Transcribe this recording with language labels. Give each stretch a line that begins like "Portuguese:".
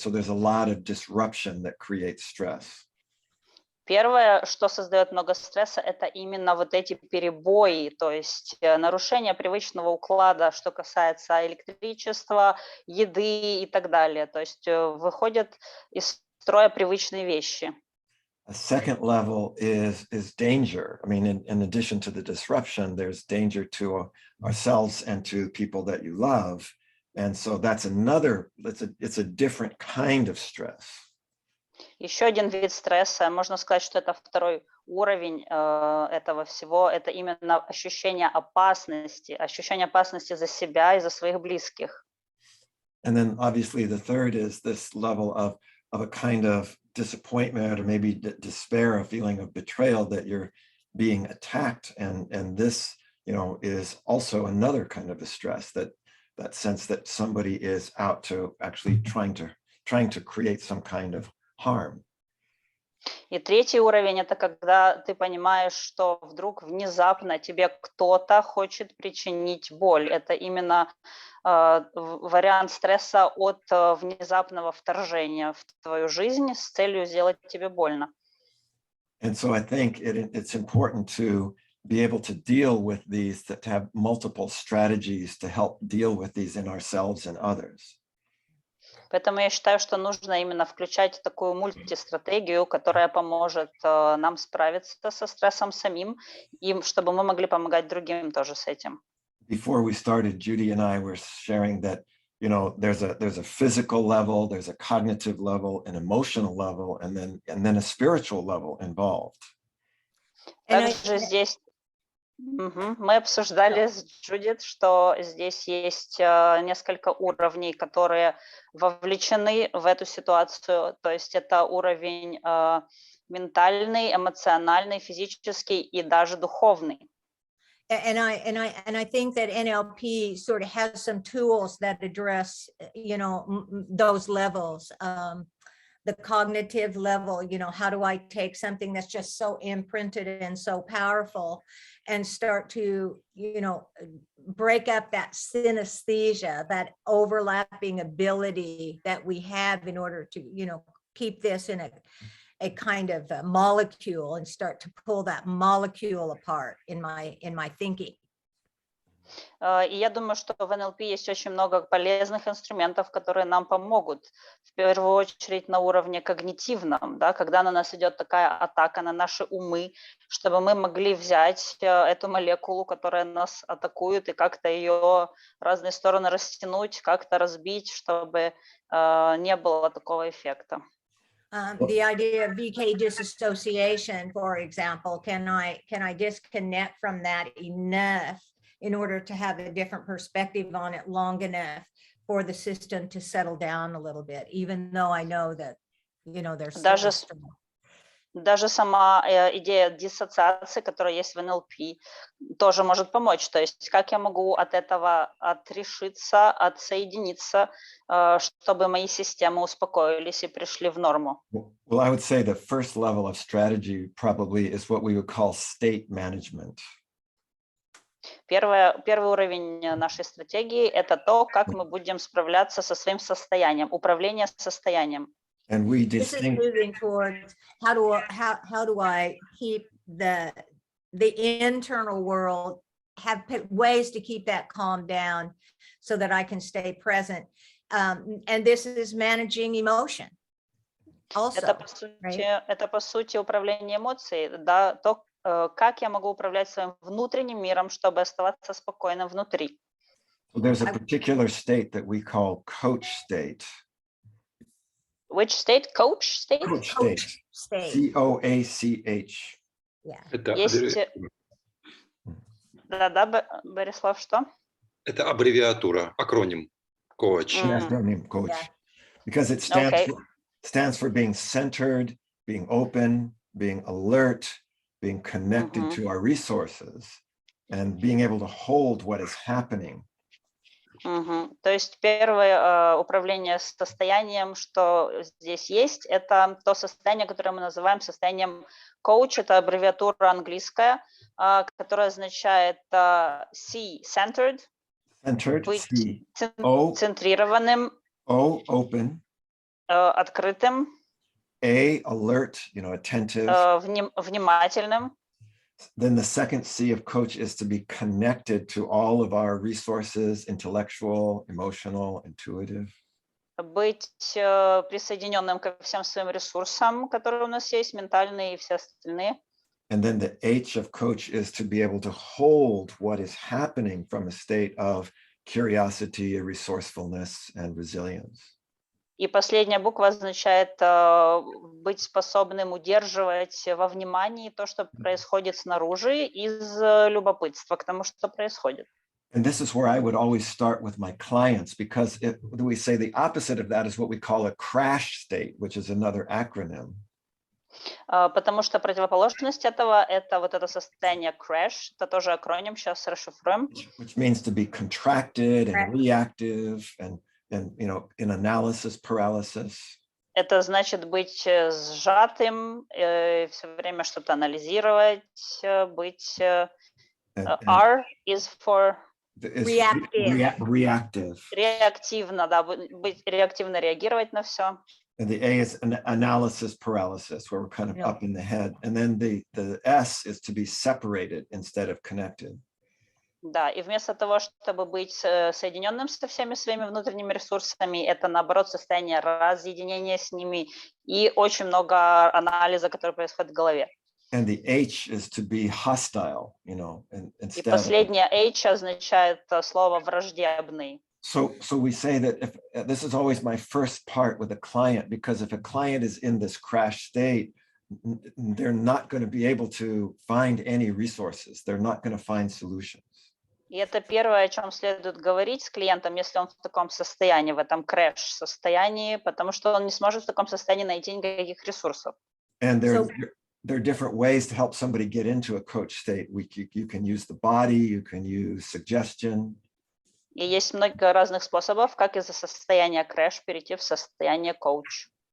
English: So there's a lot of disruption that creates stress.
Russian: Первое, что создает много стресса, это именно вот эти перебои, то есть нарушение привычного уклада, что касается электричества, еды и так далее. То есть выходят из строя привычные вещи.
English: A second level is danger. I mean, in addition to the disruption, there's danger to ourselves and to people that you love. And so that's it's a different kind of stress.
Russian: Еще один вид стресса, можно сказать, что это второй уровень этого всего, это именно ощущение опасности за себя и за своих близких.
English: And then obviously the third is this level of a kind of disappointment or maybe despair, a feeling of betrayal that you're being attacked. And this, is also another kind of a stress, that sense that somebody is out to actually trying to create some kind of harm.
Russian: И третий уровень — это когда ты понимаешь, что вдруг внезапно тебе кто-то хочет причинить боль. Это именно вариант стресса от внезапного вторжения в твою жизнь с целью сделать тебе больно.
English: And so I think it's important to be able to deal with these, to have multiple strategies to help deal with these in ourselves and others.
Russian: Поэтому я считаю, что нужно именно включать такую мультистратегию, которая поможет нам справиться со стрессом самим, и чтобы мы могли помогать другим тоже с этим.
English: Before we started, Judy and I were sharing that, you know, there's a physical level, there's a cognitive level, an emotional level, and then a spiritual level involved.
Russian: Также здесь мы обсуждали с Джудит, что здесь есть несколько уровней, которые вовлечены в эту ситуацию. То есть это уровень ментальный, эмоциональный, физический и даже духовный.
English: And I think that NLP sort of has some tools that address, you know, those levels. The cognitive level, you know, how do I take something that's just so imprinted and so powerful and start to, you know, break up that synesthesia, that overlapping ability that we have in order to, you know, keep this in a kind of a molecule and start to pull that molecule apart in my thinking.
Russian: И я думаю, что в НЛП есть очень много полезных инструментов, которые нам помогут, в первую очередь на уровне когнитивном, да, когда на нас идет такая атака на наши умы, чтобы мы могли взять эту молекулу, которая нас атакует, и как-то ее в разные стороны растянуть, как-то разбить, чтобы не было такого эффекта.
English: The idea of VK disassociation, for example, can I disconnect from that enough in order to have a different perspective on it long enough for the system to settle down a little bit, even though I know that, you know, there's
Russian: Даже сама идея диссоциации, которая есть в НЛП, тоже может помочь. То есть как я могу от этого отрешиться, отсоединиться, чтобы мои системы успокоились и пришли в норму?
English: Well, I would say the first level of strategy probably is what we would call state management.
Russian: Первый уровень нашей стратегии — это то, как мы будем справляться со своим состоянием, управление состоянием.
English: And we This is moving towards how do I keep the internal world, have ways to keep that calm down so that I can stay present. And this is managing emotion. Also,
Russian: это по сути управление эмоцией, да, то, как я могу управлять своим внутренним миром, чтобы оставаться спокойным внутри.
English: There's a particular state that we call coach state. Which state? Coach state? Coach state. COACH. Yeah.
Russian: Есть... Да, Борислав, что? Это аббревиатура, акроним coach.
English: Acronym coach. Yeah. Because it stands for being centered, being open, being alert, being connected to our resources, and being able to hold what is happening.
Russian: То есть первое управление состоянием, что здесь есть, это то состояние, которое мы называем состоянием coach. Это аббревиатура английская, которая означает C,
English: centered,
Russian: быть центрированным,
English: O, open,
Russian: открытым,
English: A, alert, you know, attentive.
Russian: Внимательным.
English: Then the second C of coach is to be connected to all of our resources, intellectual, emotional, intuitive.
Russian: Быть присоединенным ко всем своим ресурсам, которые у нас есть, ментальные и все остальные.
English: And then the H of coach is to be able to hold what is happening from a state of curiosity, resourcefulness, and resilience.
Russian: И последняя буква означает быть способным удерживать во внимании то, что происходит снаружи, из любопытства к тому, что происходит.
English: And this is where I would always start with my clients, because we say the opposite of that is what we call a crash state, which is another acronym.
Russian: Потому что противоположность этого — это вот это состояние crash, это тоже акроним, сейчас расшифруем.
English: Which means to be contracted and reactive and you know, in analysis paralysis.
Russian: Это значит быть сжатым, все время что-то анализировать, быть...
English: R is for reactive.
Russian: Реактивно, да, быть реактивно реагировать на все.
English: And the A is an analysis paralysis, where we're kind of up in the head. And then the S is to be separated instead of connected.
Russian: Да, и вместо того, чтобы быть соединенным со всеми своими внутренними ресурсами, это, наоборот, состояние разъединения с ними и очень много анализа, который происходит в голове.
English: And the H is to be hostile, you know,
Russian: И последнее H означает слово враждебный.
English: So we say that if this is always my first part with a client, because if a client is in this crash state, they're not going to be able to find any resources. They're not going to find solutions.
Russian: И это первое, о чем следует говорить с клиентом, если он в таком состоянии, в этом крэш-состоянии, потому что он не сможет в таком состоянии найти никаких ресурсов.
English: And there are different ways to help somebody get into a coach state. You can use the body, you can use suggestion.
Russian: И есть много разных способов, как из состояния крэш перейти в состояние коуч.